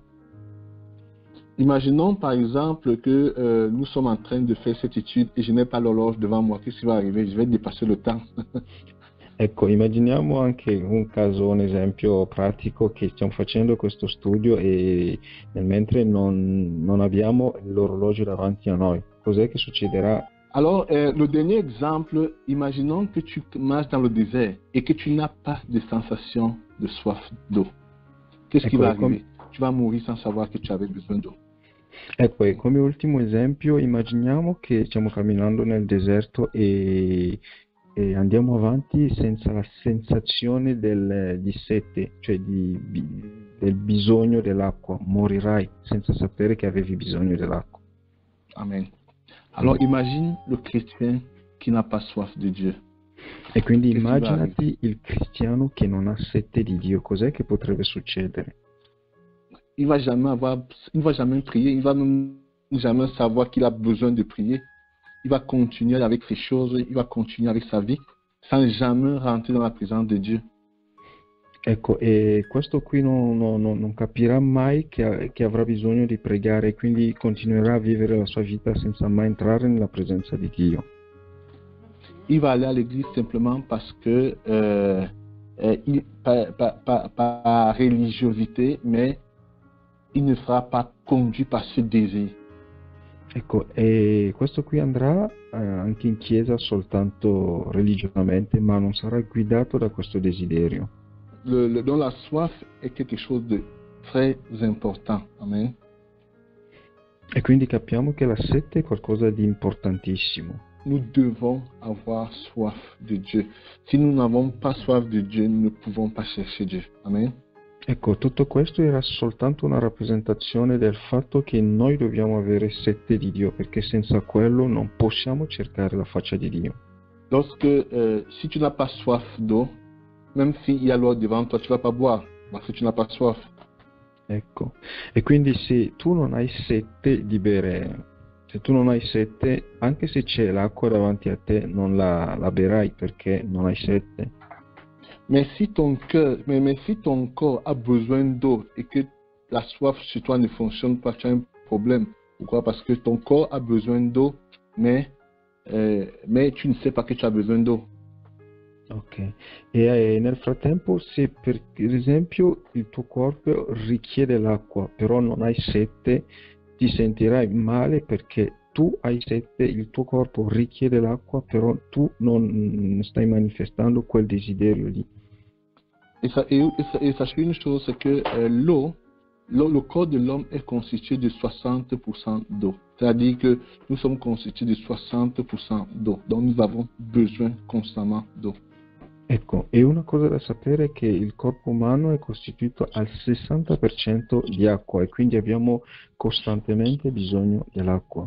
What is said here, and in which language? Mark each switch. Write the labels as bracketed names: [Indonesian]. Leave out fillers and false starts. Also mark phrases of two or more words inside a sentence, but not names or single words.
[French] Imaginons par exemple que nous sommes en train de faire cette étude et je n'ai pas l'horloge devant moi. Qu'est-ce qui va arriver? Je vais dépasser le temps. [Italian] Ecco, immaginiamo anche un caso, un esempio pratico, che stiamo facendo questo studio e mentre non abbiamo l'orologio davanti a noi. Cos'è che succederà? [French] Alors, le dernier exemple, imaginons que tu marches dans le désert et que tu n'as pas de sensation de soif d'eau. Qu'est-ce qui va arriver? Tu vas mourir sans savoir que tu avais besoin d'eau. [Italian] Ecco, e come ultimo esempio, immaginiamo che stiamo camminando nel deserto e andiamo avanti senza la sensazione di sete, cioè del bisogno dell'acqua. Morirai senza sapere che avevi bisogno dell'acqua. Amen. [French] Alors imagine le chrétien qui n'a pas soif de Dieu. [Italian] E quindi immaginati il cristiano che non ha sete di Dio. Cos'è che potrebbe succedere? [French] Il va jamais prier, il va jamais savoir qu'il a besoin de prier. Il va continuer avec ses choses, il va continuer avec sa vie, sans jamais rentrer dans la présence de Dieu. [Italian] Ecco, e questo qui non capirà mai che avrà bisogno di pregare, quindi continuerà a vivere la sua vita senza mai entrare nella presenza di Dio. [French] Il va aller à l'église simplement parce que, par religiosité, mais il ne sera pas conduit par ce désir. [Italian] Ecco, e questo qui andrà anche in chiesa soltanto religiosamente, ma non sarà guidato da questo desiderio. [French] Donc la soif est quelque chose de très important. Amen. [Italian] E quindi capiamo che la sete è qualcosa di importantissimo. [French] Nous devons avoir soif de Dieu. Si nous n'avons pas soif de Dieu, nous ne pouvons pas chercher Dieu. Amen. [Italian] Ecco, tutto questo era soltanto una rappresentazione del fatto che noi dobbiamo avere sete di Dio, perché senza quello non possiamo cercare la faccia di Dio. [French] Lorsque, si tu n'as pas soif d'eau, même s'il y a l'eau devant toi, tu ne vas pas boire, parce que tu n'as pas soif. [Italian] Ecco, e quindi se tu non hai sete di bere, se tu non hai sete, anche se c'è l'acqua davanti a te, non la berai perché non hai sete. [French] Mais si ton corps a besoin d'eau et que la soif chez toi ne fonctionne pas, tu as un problème. Pourquoi? Parce que ton corps a besoin d'eau, mais tu ne sais pas que tu as besoin d'eau. Ok. [Italian] E nel frattempo, se per esempio il tuo corpo richiede l'acqua, però non hai sete, ti sentirai male perché tu hai sete, il tuo corpo richiede l'acqua, però tu non stai manifestando quel desiderio lì. [French] Et sachez une chose, c'est que le corps de l'homme est constitué de 60% d'eau. C'est-à-dire que nous sommes constitués de 60% d'eau. Donc nous avons besoin constamment d'eau. [Italian] Ecco, e una cosa da sapere è che il corpo umano è costituito al 60% di acqua e quindi abbiamo costantemente bisogno dell'acqua.